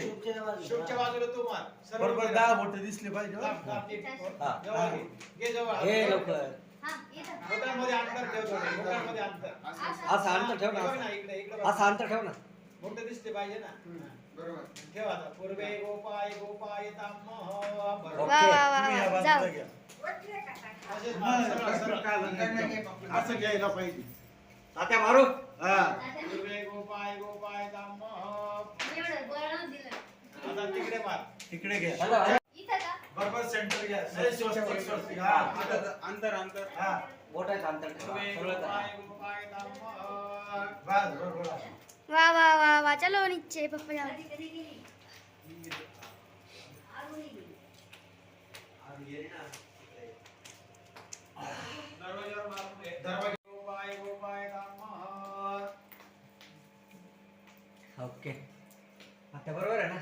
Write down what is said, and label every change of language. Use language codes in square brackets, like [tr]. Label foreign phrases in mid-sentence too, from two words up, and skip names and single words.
[mr] शुभच्या बाजूला तू मार सर्व बरोबर उभे 10 राहा. बोट दिसले पाहिजे दाब, बरं. दाब, दे. हा. जवळ घे. घे जवळ. हा येतात बोटांमध्ये अंतर ठेव थोडे. बोटांमध्ये अंतर. असं अंतर ठेव ना, हे बघ ना, इकडे इकडे बघ. असं अंतर ठेव ना. बोट दिसले पाहिजे ना हा. बरोबर. ठेव आता [sa] पूर्वे गोपाय तामह [mr] बरोबर. ओके. तुम्ही या बाजूला घ्या. असेच मार, सरळ, सरळ. असं घ्यायला पाहिजे. तात्या मारू. हा. [sa] पूर्वे गोपाय तामह. [mr] एवढं बळण दिलं आता तिकडे मार. तिकडे घ्या. इथं का बरोबर सेंटर घ्या. स्वस्तिक. हा. अंतर अंतर. हा. बोटाचं अंतर ठेवा. [sa] पूर्वे [mr] सगळं करा. [sa] गोपाय तामह. [mr] बस बरोबर. [hi] वाह वाह वाह वाह चलो नीचे पप्पा जाओ [mr] दरवाजावर मार पुढे. [sa] गोपाय तामह. [mr] ओके. आता बरोबर आहे ना.